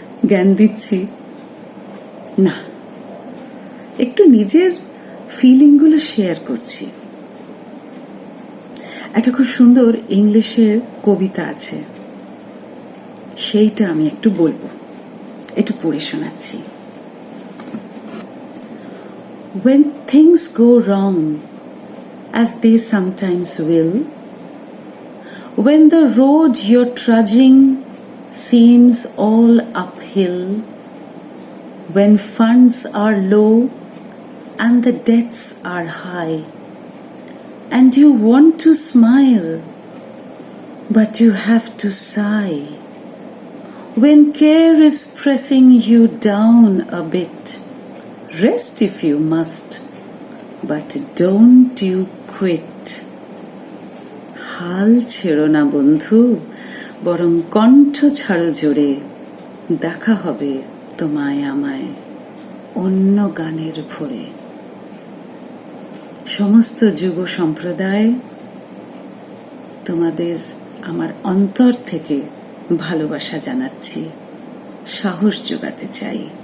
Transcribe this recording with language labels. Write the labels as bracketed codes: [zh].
[bn] জ্ঞান দিচ্ছি না, একটু নিজের ফিলিংগুলো শেয়ার করছি। একটা খুব সুন্দর ইংলিশের কবিতা আছে, সেইটা আমি একটু বলবো, একটু পড়ে শোনাচ্ছি। [en] When things go wrong, as they sometimes will, when the road you're trudging seems all uphill, when funds are low and the debts are high, and you want to smile, but you have to sigh, when care is pressing you down a bit, rest if you must, but don't you quit. [bn] হাল ছেড়ো না বন্ধু, বরং কণ্ঠ ছাড়ো জোরে, দেখা হবে তোমায় আমায় অন্য গানের ভোরে। সমস্ত যুব সম্প্রদায়, তোমাদের আমার অন্তর থেকে ভালোবাসা জানাচ্ছি, সাহস যোগাতে চাই।